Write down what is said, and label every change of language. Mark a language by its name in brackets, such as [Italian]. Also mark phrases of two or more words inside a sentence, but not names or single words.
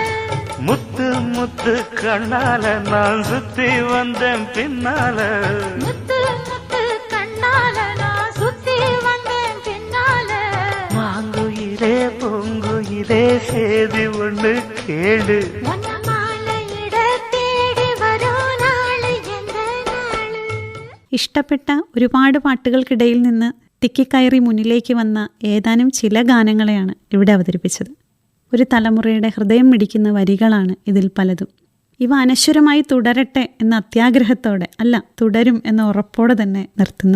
[Tamil] முத்து முத்து கண்ணால நான் சுத்தி வந்தேன் பின்னால. முத்து முத்து கண்ணால நான் சுத்தி வந்தேன் பின்னால. மாங்குயிலே பூங்குயிலே சேதி ஒண்ணு கேடு, ஒன்ன மாலையிட தேடி வரும் நாளு என்ன நாளு. [Malayalam] ഇഷ്ടപ്പെട്ട ഒരുപാട് പാട്ടുകൾക്കിടയിൽ നിന്ന് തിക്കിക്കയറി മുന്നിലേക്ക് വന്ന ഏതാനും ചില ഗാനങ്ങളെയാണ് ഇവിടെ അവതരിപ്പിച്ചത്. ഒരു തലമുറയുടെ ഹൃദയം മിടിക്കുന്ന വരികളാണ് ഇതിൽ പലതും. ഇവ അനശ്വരമായി തുടരട്ടെ എന്ന അത്യാഗ്രഹത്തോടെ, അല്ല തുടരും എന്ന ഉറപ്പോടെ തന്നെ നിർത്തുന്നു.